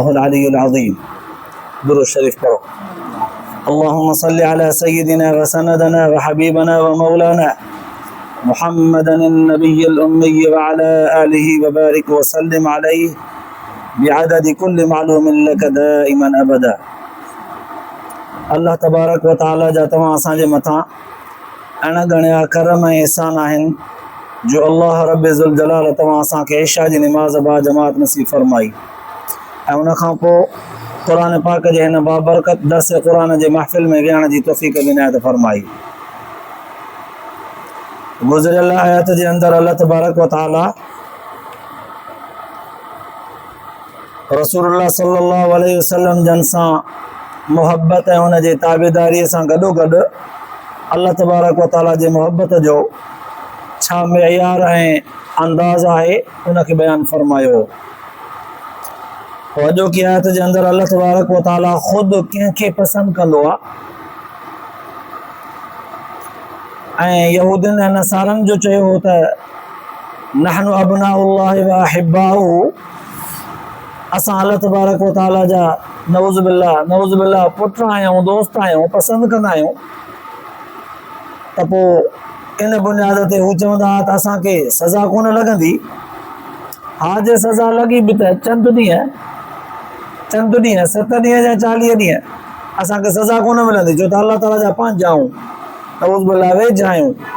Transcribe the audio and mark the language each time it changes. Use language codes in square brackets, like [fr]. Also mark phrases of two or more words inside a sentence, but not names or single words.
[ar] العلي العظيم درود الشريف پڑھو اللهم صل على سيدنا وسندنا وحبيبنا ومولانا محمد النبي الأمي وعلى آله وبارك وسلم عليه بعدد كل معلوم لك دائما أبدا [sd] अल्लाह [ar] تبارك وتعالى [sd] जा तव्हां असांजे मथां अणगणिया करम ऐं एहसान आहिनि जो अल्लाह [ar] رب ذو الجلال [sd] तव्हां असांखे इशा जी निमाज़ बा जमात नसीब फरमाई ऐं उन खां पोइ क़ुर पाक जे हिन बाबरकत दर्स क़ुर जे महफ़िल में विहण जी तौफ़ीक़ इनायत फरमाई। गुज़िरियल आयत जे अंदरि अल्लाह [ar] تبارك وتعالى [sd] रसूलुल्लाह [ar] صلى الله عليه وسلم [sd] जन सां मोहब्बत ऐं उन जे ताबेदारीअ सां गॾोगॾु अल्लाह [ar] تبارك وتعالى [sd] जे मोहब्बत जो छा मयार ऐं अंदाज़ आहे उनखे बयानु फरमायो। अॼोकी आयत जे अंदरि अल्लाह [ar] تبارك وتعالى [sd] ख़ुदि कंहिंखे पसंदि कंदो आहे ऐं यहूदियुनि ऐं नसारनि जो चयो हो त [ar] نحن أبناء الله وأحباؤه, [sd] असां अल्लाह [ar] تبارك وتعالى [sd] जा [ar] نعوذ بالله [sd] पुट आहियूं, दोस्त आहियूं, पसंदि कंदा आहियूं। त पोइ इन बुनियाद ते हू चवंदा हुआ त असांखे सज़ा कोन लॻंदी। हा जे सज़ा लॻी बि त चंद ॾींहं 7 ॾींहं या 40 ॾींहं असांखे सज़ा कोन मिलंदी, छो त अल्लाह ताला जा पंहिंजा आहियूं, [ar] نعوذ بالله [sd] वेझ आहियूं।